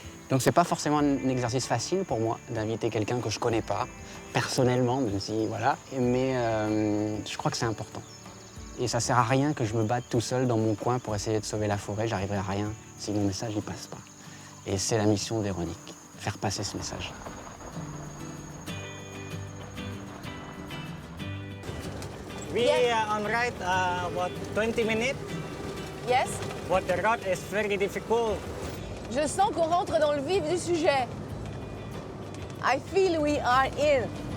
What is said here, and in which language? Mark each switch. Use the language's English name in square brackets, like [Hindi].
[French] Donc c'est pas forcément un exercice facile pour moi d'inviter quelqu'un que je connais pas, personnellement, même si voilà. Mais je crois que c'est important. Et ça sert à rien que je me batte tout seul dans mon coin pour essayer de sauver la forêt. J'arriverai à rien si mon message n'y passe pas. Et c'est la mission de Véronique, faire passer ce message. [English] We on ride about 20 minutes, Yes? but the road is very difficult. [French] Je sens qu'on rentre dans le vif du sujet. [English] I feel we are in.